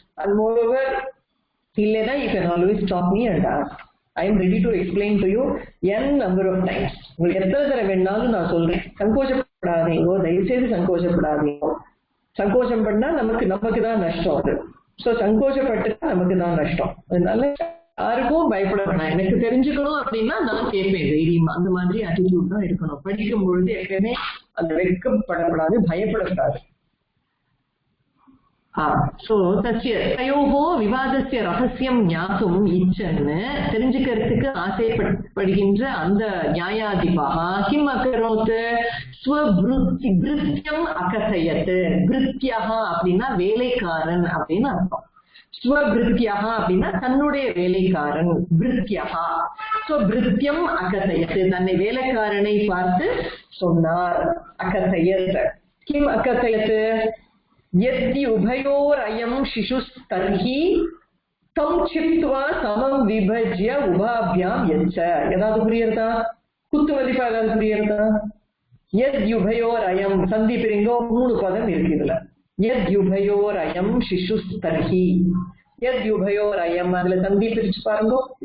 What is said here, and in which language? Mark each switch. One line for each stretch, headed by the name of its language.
Tamil: அது மோரோவர் இல்லைன்னா
English: you can always stop me and ask. I am ready to explain to you n number of times.
Tamil: உங்களுக்கு எத்தனை தடவை வேணாலும் நான் சொல்றேன். சங்கோச்சப்படாதீங்கோ, தயவுசெய்து சங்கோச்சப்படாதீங்கோ. சங்கோச்சம் பண்ணா நமக்கு தான் நஷ்டம். அது சோ சங்கோச்சப்பட்டுதான் நமக்கு தான் நஷ்டம். அதனால யாருக்கும் பயப்பட வேணாம். எனக்கு தெரிஞ்சுக்கணும் அப்படின்னா நான் கேட்பேன் தைரியமா. அந்த மாதிரி அட்டிடியூட் தான் இருக்கணும். படிக்கும் பொழுது எப்பவுமே அந்த வெட்கப்படக்கூடாது, பயப்படக்கூடாது.
Sanskrit: சோ தஸ்ய தயோஹோ விவாதஸ்ய ரகசியம் ஞாத்தும் இச்சன்னு
Tamil: தெரிஞ்சுக்கிறதுக்கு ஆசைப்படுகின்ற அந்த
Sanskrit: நியாயாதிபஹா கிம் அகரோத் ஸ்வபிருத்யம் அகதயத்.
Tamil: பிருத்யஹா அப்படின்னா வேலைக்காரன் அப்படின்னு அர்த்தம். ஸ்வபிருத்யஹா அப்படின்னா தன்னுடைய வேலைக்காரன்.
Sanskrit: பிருத்யஹா ஸ்வபிருத்யம் அகதயத்
Tamil: தன்னை வேலைக்காரனை பார்த்து சொன்னார்.
Sanskrit: அகதயத் கிம் அகதயத் यदि उभयोरयं शिशुस्तर्हि तं छित्त्वा समं विभज्य उभाभ्यां यच्च.
Tamil: ஏதாவது புரியுறதா? குத்து மதிப்பா ஏதாவது புரியுறதா?
Sanskrit: यदि उभयोरयं
Tamil: சந்தி பிரிங்கோ 3 பதம் இருக்கு இதுல.
Sanskrit: यदि उभयोरयं शिशुस्तर्हि यदि उभयोरयं
Tamil: அதுல சந்தி பிரிச்சு பாருங்க.